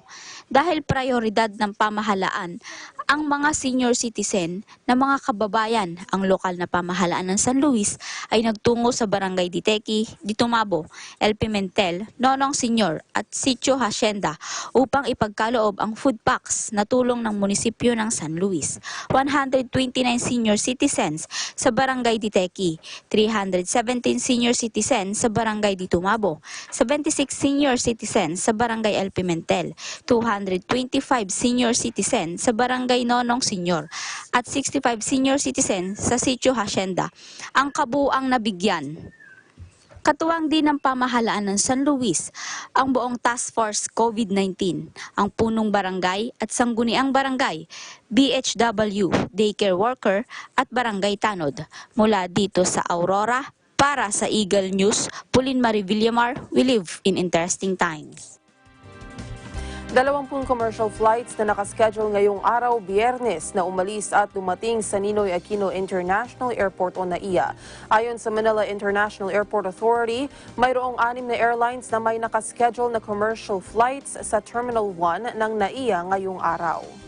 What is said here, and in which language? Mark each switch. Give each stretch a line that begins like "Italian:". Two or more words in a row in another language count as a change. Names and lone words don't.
Filipino: Dahil prioridad ng pamahalaan ang mga
English: senior citizen
Filipino: na mga kababayan, ang lokal na pamahalaan ng San Luis ay nagtungo sa Barangay Diteki, Ditumabo, El Pimentel, Nonong Senior at Sitio Hacienda upang ipagkaloob ang
English: food packs
Filipino: na tulong ng munisipyo ng San Luis. 129
English: senior citizens
Filipino: sa Barangay Diteki, 317
English: senior citizens
Filipino: sa Barangay Ditumabo, 76
English: senior citizens
Filipino: sa Barangay El Pimentel, 225
English: senior citizens
Filipino: sa Barangay Nonong Senior at 65
English: senior citizens
Filipino: sa Sitio Hacienda ang kabuuang nabigyan. Katuwang din ng pamahalaan ng San Luis ang buong Task Force COVID-19, ang punong barangay at sangguniang barangay, BHW,
English: daycare worker
Filipino: at barangay tanod. Mula dito sa Aurora, para sa Eagle News, Pauline Marie Villamar,
English: we live in interesting times.
Filipino: 20
English: commercial flights
Filipino: na nakaschedule ngayong araw, Biyernes, na umalis at dumating sa Ninoy Aquino International Airport o NAIA. Ayon sa Manila International Airport Authority, mayroong 6 na airlines na may nakaschedule na
English: commercial flights
Filipino: sa Terminal 1 ng NAIA ngayong araw.